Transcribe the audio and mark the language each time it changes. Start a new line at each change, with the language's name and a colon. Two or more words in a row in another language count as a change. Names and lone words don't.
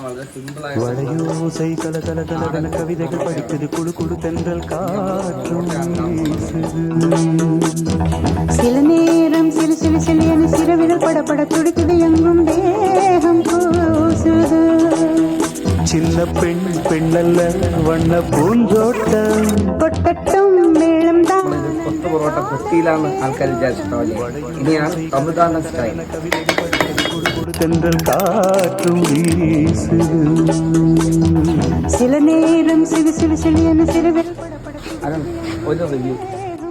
Tamil: வளையோசை கல கல கலவென கவிதைகள் படிக்குது குழு குழு தென்றல் காற்றும் வீசுது. சில நேரம் சிலு சிலு சிலு என சிறவிரல் படப்பட துடிக்குது எங்கும் தேகம் கூசுது. சின்ன பெண் பெண்ணல்ல வண்ண பூஞ்சோட்டம் கொட்டட்டும் மேளம் தான்
Malayalam: കൊത്ത പൊറോട്ട കൊത്തിയിലാണ് ആൾക്കാർ വിചാരിച്ചിട്ടുണ്ടാവില്ലേ. ഇനിയാണ് തമിഴ്നാട് സ്റ്റൈൽ.
Tamil: தென்றல் காற்றும் வீசுது. சில நேரம் சிலு சிலு சிலு என சிறவிரல் படப்பட
Malayalam: അതാണ് ഒരു റിവ്യൂ.